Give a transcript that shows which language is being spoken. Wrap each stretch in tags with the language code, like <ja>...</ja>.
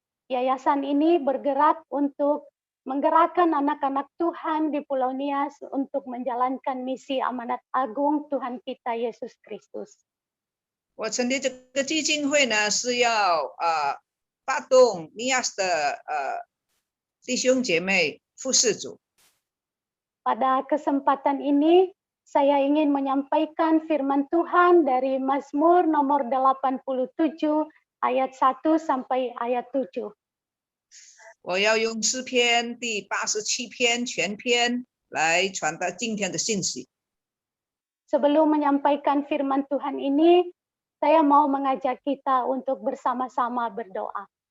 <id>Yayasan ini bergerak untuk menggerakkan anak-anak Tuhan di Pulau Nias untuk menjalankan misi amanat agung Tuhan kita Yesus Kristus.</id> <zh>我成立这个基金会呢，是要发动尼亚斯的弟兄姐妹服侍主。</zh> <id>Pada kesempatan ini, saya ingin menyampaikan firman Tuhan dari Mazmur nomor 87 ayat 1 sampai ayat 7.</id> <zh>我要用诗篇第87篇全篇来传达今天的信息。</zh> <id>Sebelum menyampaikan firman Tuhan ini, saya mau mengajak kita untuk bersama-sama berdoa.</id>